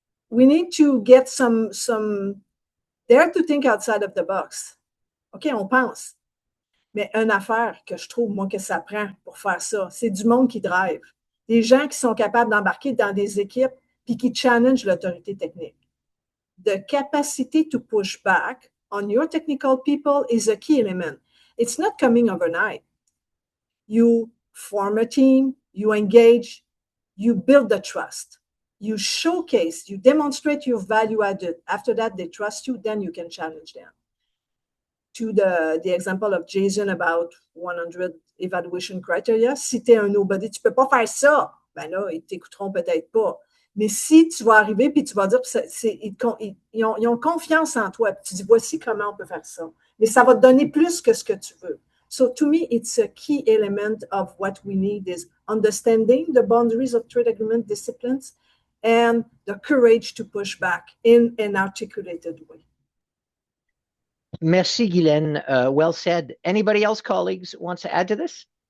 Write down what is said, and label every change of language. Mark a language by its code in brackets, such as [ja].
[en] We need to get some dare to think outside of the box. [fr] OK, on pense. Mais une affaire que je trouve, moi, que ça prend pour faire ça, c'est du monde qui drive. Des gens qui sont capables d'embarquer dans des équipes puis qui challenge l'autorité technique. [en] The capacity to push back on your technical people is a key element. It's not coming overnight. You form a team, you engage, you build the trust. You showcase, you demonstrate your value added. After that, they trust you, then you can challenge them. To the example of Jason about 100 evaluation criteria, [fr] si tu es un nobody, tu ne peux pas faire ça. Ben là, ils ne t'écouteront peut-être pas. Mais si tu vas arriver et tu vas dire, ils ont confiance en toi, puis tu dis, voici comment on peut faire ça. Mais ça va te donner plus que ce que tu veux. [en] So to me, it's a key element of what we need is understanding the boundaries of trade agreement disciplines and the courage to push back in an articulated way. [fr] Merci, Guylaine. [en] Well said. Anybody else, colleagues, wants to add to this?